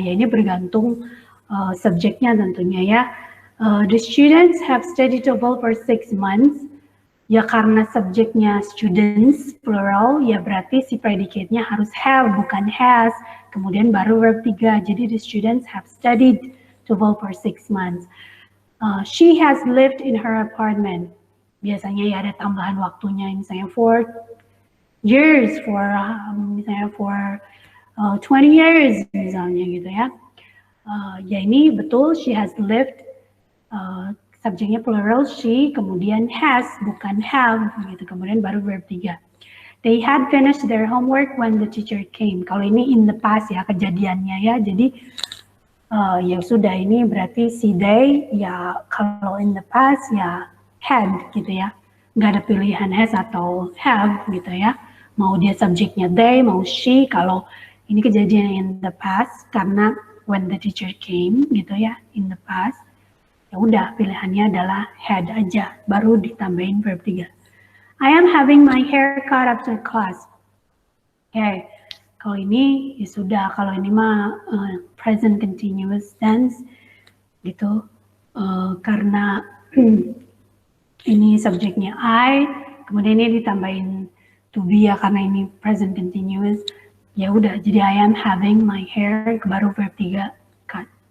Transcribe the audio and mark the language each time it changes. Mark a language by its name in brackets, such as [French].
[Indonesian] Ya, ini bergantung subjeknya tentunya ya. [English] The students have studied TOEFL for 6 months. [Indonesian] Ya karena subjeknya students plural, ya berarti si predicate-nya harus have bukan has. Kemudian baru verb 3. Jadi [English] the students have studied TOEFL for 6 months. She has lived in her apartment. [Indonesian] Biasanya ya ada tambahan waktunya, misalnya [English] for years, [Indonesian] misalnya [English] for 20 years [Indonesian] misalnya gitu ya. Ya ini betul, [English] she has lived. [Indonesian] Subjeknya plural she, kemudian has bukan have gitu, kemudian baru verb 3. [English] They had finished their homework when the teacher came. [Indonesian] Kalau ini [English] in the past [Indonesian] ya kejadiannya ya, jadi ya sudah, ini berarti si they ya, kalau in the past ya had gitu ya, nggak ada pilihan has atau have gitu ya, mau dia subjeknya they, mau she. Kalau ini kejadian [English] in the past [Indonesian] karena [English] when the teacher came [Indonesian] gitu ya, in the past. Ya udah, pilihannya adalah had aja, baru ditambahin verb 3. [English] I am having my hair cut after class. [Indonesian] Oke, kalau ini ya sudah, kalau ini mah present continuous tense gitu, karena ini subjeknya I, kemudian ini ditambahin to be ya karena ini present continuous. Ya udah, jadi [English] I am having my hair, [Indonesian] baru [English] verb 3 cut.